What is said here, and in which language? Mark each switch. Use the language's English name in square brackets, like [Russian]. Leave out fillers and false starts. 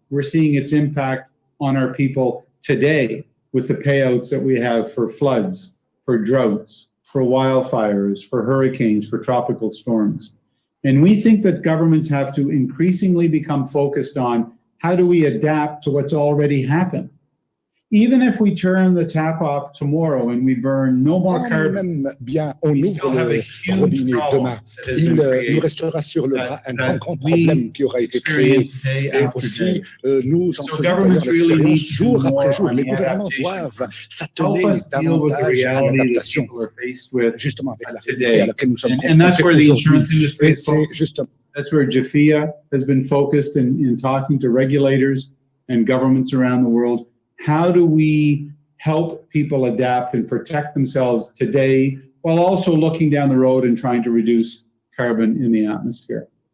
[English] We're seeing its impact on our people today with the payouts that we have for floods, for droughts, for wildfires, for hurricanes, for tropical storms. And we think that governments have to increasingly become focused on how do we adapt to what's already happened. Even if we turn the tap off tomorrow and we burn no more carbon, [French] on ouvre le robinet demain, il nous restera sur le bras un grand problème qui aura été créé. Et aussi, nous en faisons d'ailleurs l'expérience jour après jour. Les gouvernements doivent s'atteler davantage à l'adaptation, justement avec la réalité à laquelle nous sommes confrontés aujourd'hui. Et c'est justement. [English] That's where JAFIA has been focused in talking to regulators and governments around the world. How do we help people adapt and protect themselves today while also looking down the road and trying to reduce carbon in the atmosphere?